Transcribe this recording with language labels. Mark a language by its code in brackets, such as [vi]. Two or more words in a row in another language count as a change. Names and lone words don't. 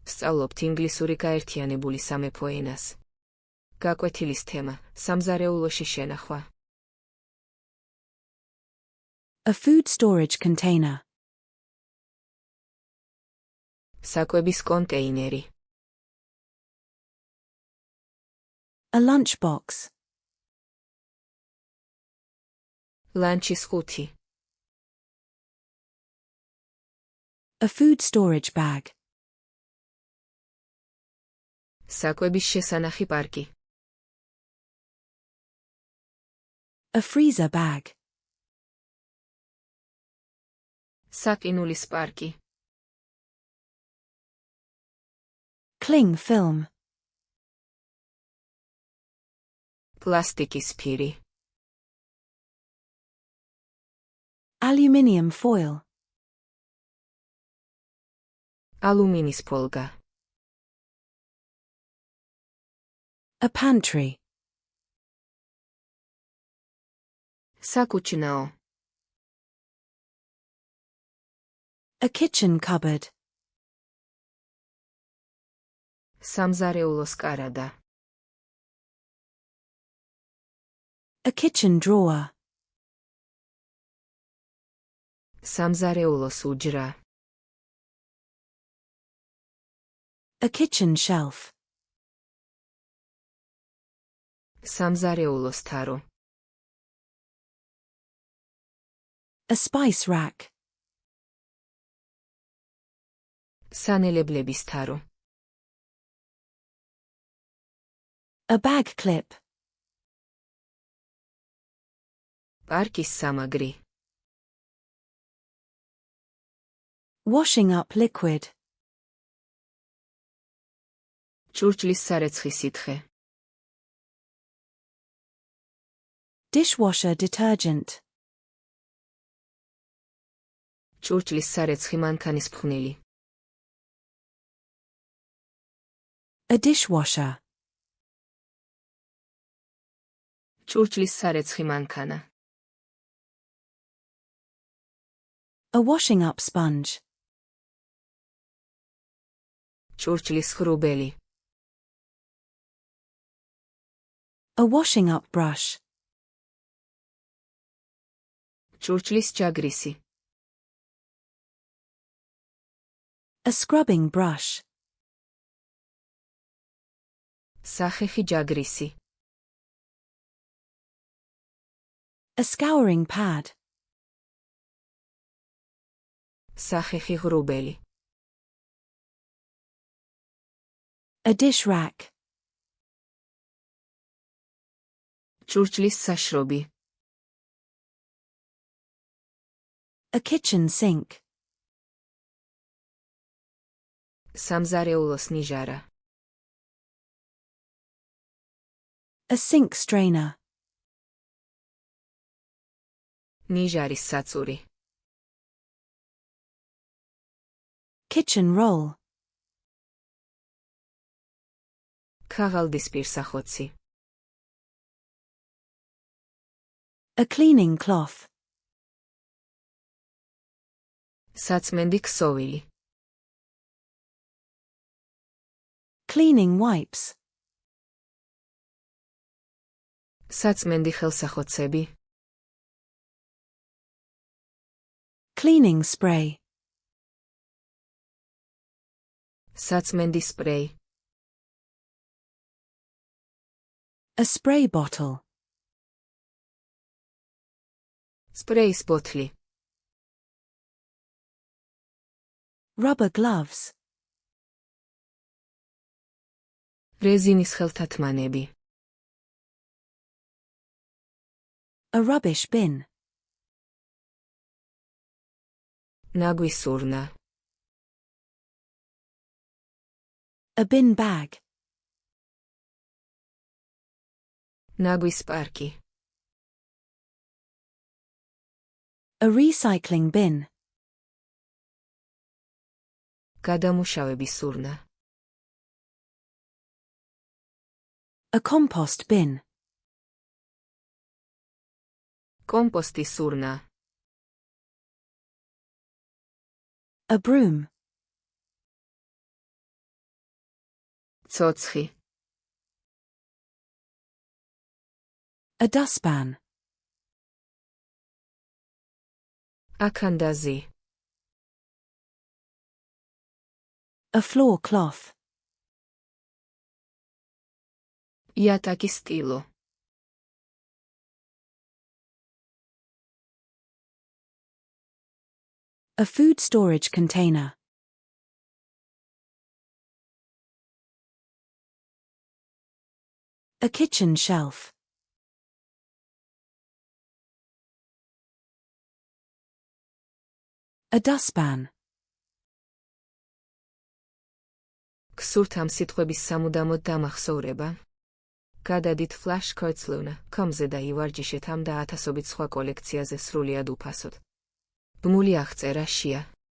[ka] სწავლობთ ინგლისური გაერთიანებული სამეფო ენას. გაკვეთილის თემა: სამზარეულოში შენახვა. [en] A food storage container. [ka] საკვების კონტეინერი. [en] A lunchbox. [ka] ლანჩის ხუთი. [en] A food storage bag. [ka] საკვების შესანახი პარკი. [en] A freezer bag. [ka] საკინულის პარკი. [en] Cling film. [ka] პლასტიკის ფირი. [en] Aluminium foil. [ka] ალუმინის ფოლგა. [en] A pantry. [ka] საკუჩნაო. [en] A kitchen cupboard. [ka] სამზარეულოს კარადა. [en] A kitchen drawer. [ka] სამზარეულოს უჯრა. [en] A kitchen shelf. [ka] სამზარეულოს თარო. [en] A spice rack. [ka] სანელებლების თარო. [en] A bag clip. [ka] პარკის სამაგრი. [en] Washing up liquid. [ka] ჭურჭლის სარეცხი სითხე. [en] Dishwasher detergent. [ka] ჭურჭლის სარეცხი მანქანის ფხვნილი. [en] A dishwasher. [ka] ჭურჭლის სარეცხი მანქანა. [en] A washing up sponge. [ka] ჭურჭლის ღრუბელი. [en] A washing up brush. [ka] ჭურჭლის ჯაგრისი. [en] A scrubbing brush. [ka] სახეხი ჯაგრისი. [en] A scouring pad. [ka] სახეხი ღრუბელი. [en] A dish rack. [ka] ჭურჭლის საშრობი. [en] A kitchen sink. [ka] სამზარეულოს ნიჟარა. [en] A sink strainer. [ka] ნიჟარის საწური. [en] Kitchen roll. [ka] ქაღალდის პირსახოცი. [en] A cleaning cloth. [ka] საწმენდი ქსოვილი. [en] Cleaning wipes. [ka] საწმენდი ხელსახოცები. [en] Cleaning spray. [ka] საწმენდი სპრეი. [en] A spray bottle. [ka] სპრეის ბოთლი. [en] Rubber gloves. [ka] რეზინის ხელთათმანები. [en] A rubbish bin. [ka] ნაგვის ურნა. [en] A bin bag. [ka] ნაგვის პარკი. [en] A recycling bin. [ka] გადამუშავების ურნა. [en] A compost bin. [ka] კომპოსტის ურნა. [en] A broom. [ka] ცოცხი. [en] A dustpan. [ka] აქანდაზი. [en] A floor cloth. [ka] იატაკის სტილო. [en] A food storage container. A kitchen shelf. A dustpan. [ka] გსურთ ამ სიტყვების სამუდამოდ დამახსოვრება? გადადით flash coach.com-ზე და ივარჯიშეთ ამ და ათასობით სხვა კოლექციაზე სრულიად უფასოდ. ბმული აღწერა შია.